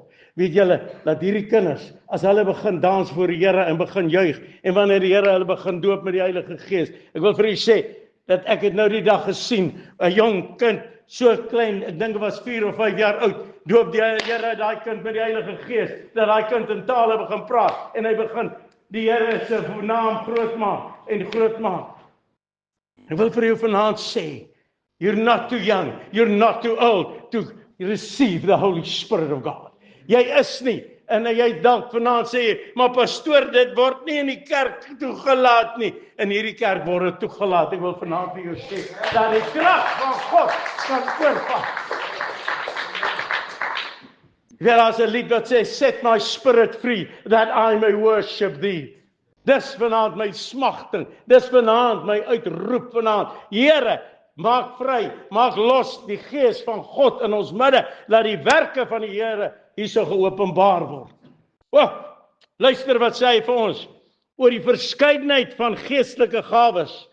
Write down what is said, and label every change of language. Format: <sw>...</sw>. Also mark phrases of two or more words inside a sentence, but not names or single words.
<af>Weet julle, dat hierdie kinders, as hulle begin dans voor die Here en begin juig, en wanneer die Here hulle begin doop met die Heilige Gees, ek wil vir u sê, dat ek het nou die dag gesien, 'n jong kind, so klein, ek dink dit was 4 of 5 jaar oud, doop die Here daai kind met die Heilige Gees, dat daai kind in tale begin praat, en hy begin die Here se naam groot maak en groot maak. Ek wil vir jou vanaand sê,</af> <en>you're not too young, you're not too old to receive the Holy Spirit of God.</en> <af>Jy is nie, en jy dalk vanaand sê, maar pastoor, dit word nie in die kerk toegelaat nie. In hierdie kerk word dit toegelaat. Ek wil vanaand vir jou sê, dat die krag van God kan oorvat. Daar is 'n lied wat sê,</af> <en>set my spirit free, that I may worship thee.</en> <af>Dis vanaand my smagting, dis vanaand my uitroep vanaand. Here, maak vry, maak los die Gees van God in ons midde, laat die werke van die Here hierso geopenbaar word. Luister wat sê hy vir ons, oor die verskeidenheid van geestelike gawes.</af>